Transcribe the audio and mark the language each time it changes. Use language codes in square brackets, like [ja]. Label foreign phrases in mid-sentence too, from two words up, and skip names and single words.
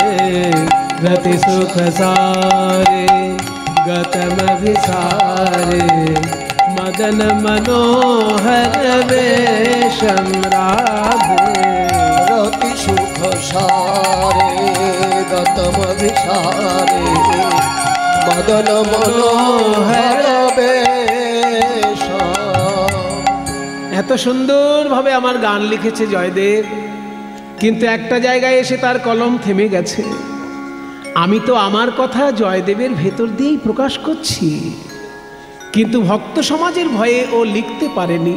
[sa] रति सुख सारे गतमभिसारे मदन मनोहर वेशं राधे। रति सुख सारे गतमभिसारे मदन मनोहर वेशम। [bn] এত সুন্দরভাবে আমার গান লিখেছে জয়দেব, কিন্তু একটা জায়গায় এসে তার কলম থেমে গেছে। আমি তো আমার কথা জয়দেবের ভেতর দিয়েই প্রকাশ করছি, কিন্তু ভক্ত সমাজের ভয়ে ও লিখতে পারেনি।